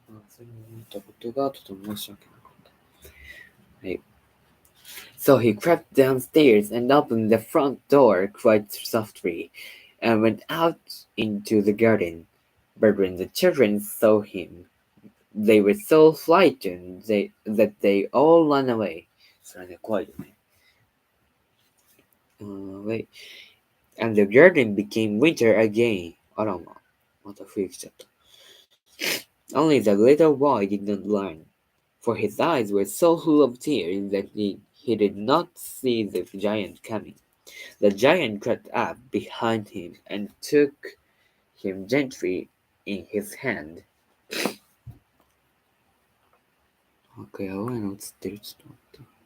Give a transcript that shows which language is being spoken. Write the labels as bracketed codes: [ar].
[ja] それを思ったことがとても申し訳なかった。はい。 [en] So he crept downstairs and opened the front door quite softly, and went out into the garden. But when the children saw him, they were so frightened that they all ran away. [ja] それね、怖いよね。 [en] Wait. And the garden became winter again. [ja] あらま、また冬来ちゃった。 [en] Only the little boy did not learn, for his eyes were so full of tears that he did not see the giant coming. The giant crept up behind him and took him gently in his hand. [ja] Okay, 青いの映ってる。ちょっと待って。